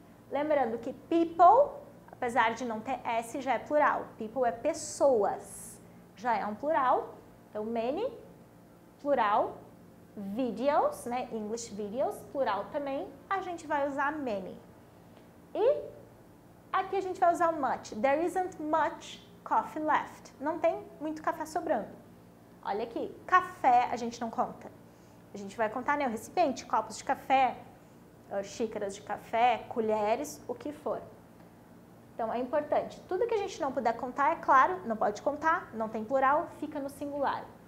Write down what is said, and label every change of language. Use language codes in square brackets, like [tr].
[pt] Lembrando que people, apesar de não ter S, já é plural. People é pessoas, já é um plural. Então, many, plural, videos, English videos, plural também, a gente vai usar many. E aqui a gente vai usar o much. [en] There isn't much coffee left. [pt] Não tem muito café sobrando. Olha aqui, café a gente não conta. A gente vai contar, o recipiente, copos de café, xícaras de café, colheres, o que for. Então, é importante. Tudo que a gente não puder contar, é claro, não pode contar, não tem plural, fica no singular.